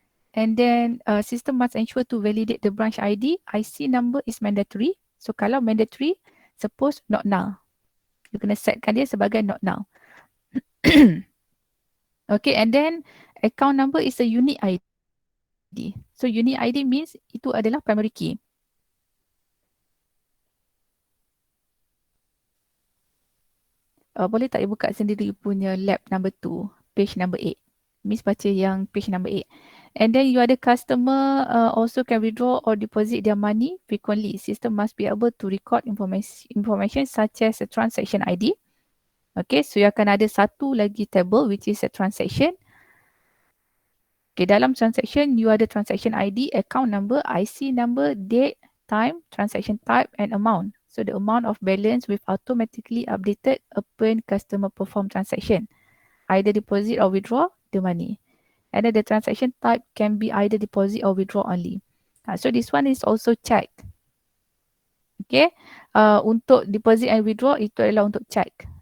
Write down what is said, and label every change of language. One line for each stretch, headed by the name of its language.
English: And then system must ensure to validate the branch ID. IC number is mandatory. So
Malay: kalau
English: mandatory, suppose not null.
Malay: You kena setkan dia sebagai
English: not null. Okay, and then account number is a unique ID. So unique ID means
Malay: itu adalah
English: primary key.
Malay: Boleh tak you buka sendiri punya lab number 2,
English: page number 8. Miss
Malay: baca yang
English: page number 8. And then you
Malay: ada
English: customer also can withdraw or deposit their money frequently. System must be able to record information such as a transaction ID. Okay, so you
Malay: akan ada satu lagi
English: table which is a transaction. Okay,
Malay: dalam
English: transaction you
Malay: ada
English: transaction ID, account number, IC number, date, time, transaction type and amount. So the amount of balance will automatically updated upon customer perform transaction. Either deposit or withdraw the money. And then the transaction type can be either deposit or withdraw only. So this one is also checked. Okay.
Malay: Untuk deposit
English: and withdraw
Malay: itu adalah untuk check.